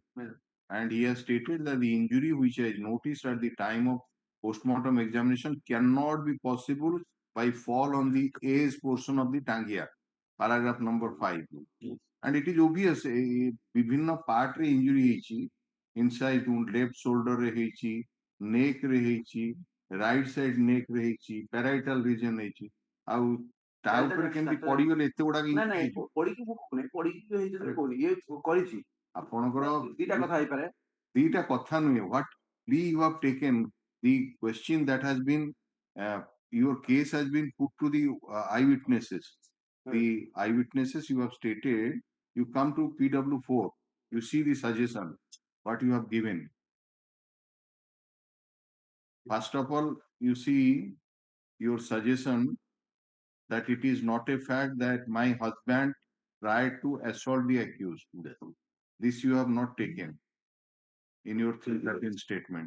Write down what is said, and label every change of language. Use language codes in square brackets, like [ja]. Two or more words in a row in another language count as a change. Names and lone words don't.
[en] And he has stated that the injury which is noticed at the time of postmortem examination cannot be possible by fall on the A's portion of the tangia, paragraph number 5. And it is obvious, [or] ବିଭିନ୍ନ part ରେ injury ହେଇଛି, [en] inside left shoulder [or] ରେ ହେଇଛି, neck ରେ ହେଇଛି, [en] right side neck [or] ରେ ହେଇଛି, [en] parietal region [or] ହେଇଛି, ଆଉ ତା ଉପରେ କେମିତି ପଡିଗଲେ ଏତେ ଗୁଡାକ injury ହେଇଛି? ପଡିକି ମୁଁ କହୁନି ପଡିକି ହେଇଛି କହୁନି ଇଏ କରିଛି ଆପଣଙ୍କର ଦିଟା କଥା ହେଇପାରେ ଦିଟା କଥା ନୁହେଁ [en] what plea you have taken the question that has been your case has been put to the eyewitnesses the eyewitnesses you have stated you come to PW4 you see the suggestion what you have given first of all you see your suggestion that it is not a fact that my husband tried to assault the accused this you have not taken in your 313 statement.